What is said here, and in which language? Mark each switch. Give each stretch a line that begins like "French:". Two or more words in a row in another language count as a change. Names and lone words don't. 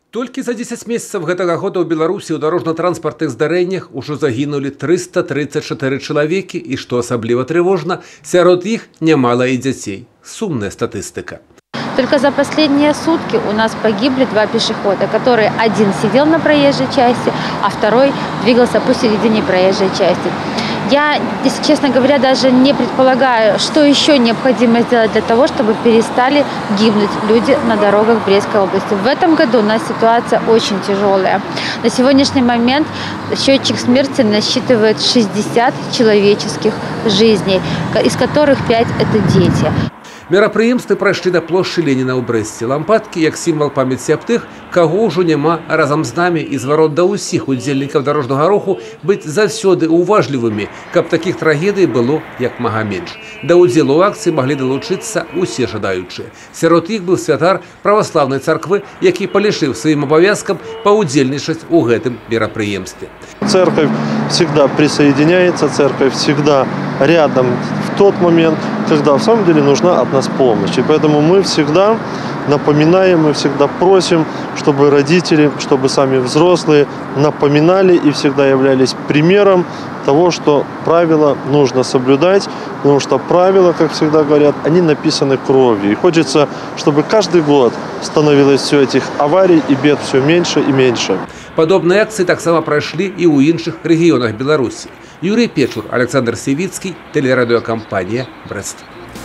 Belarusian: Толькі за 10 месяцев гэтага года ў Беларусі ў дарожна-транспартных здарэннях ужо загінулі 334 чалавекі, і што асабліва трывожна, сярод іх нямала і дзяцей. Сумная статыстыка.
Russian: Только за последние сутки у нас погибли 2 пешехода, которые один сидел на проезжей части, а второй двигался по середине проезжей части. Я, если честно говоря, даже не предполагаю, что еще необходимо сделать для того, чтобы перестали гибнуть люди на дорогах Брестской области. В этом году у нас ситуация очень тяжелая. На сегодняшний момент счетчик смерти насчитывает 60 человеческих жизней, из которых 5 – это дети.
Belarusian: Мерапрыемствы прайшлі на плошчы Леніна ў Брэсце. Лампадкі як сімвал памяці аб тых, каго ўжо няма, разам з намі і зварот да ўсіх удзельнікаў дарожнага руху быць заўсёды уважлівымі, каб такіх трагедый было як мага менш. Да ўдзелу ў акцыі маглі далучыцца усе жадаючыя. Сярод іх быў святар праваслаўнай царквы, які палішыў сваім абавязкам паўдзельнічаць у гэтым мерапрыемстве.
Russian: Церковь всегда присоединяется, церковь всегда рядом в тот момент, когда в самом деле нужна от нас помощь. И поэтому мы всегда напоминаем, мы всегда просим, чтобы родители, чтобы сами взрослые напоминали и всегда являлись примером того, что правила нужно соблюдать, потому что правила, как всегда говорят, они написаны кровью. И хочется, чтобы каждый год становилось все этих аварий и бед все меньше и меньше.
Belarusian: Падобныя акцыі таксама прайшлі і ў іншых рэгіёнах Беларусі.
Russian: Юрий Печур, Александр Севицкий, телерадиокомпания «Брест».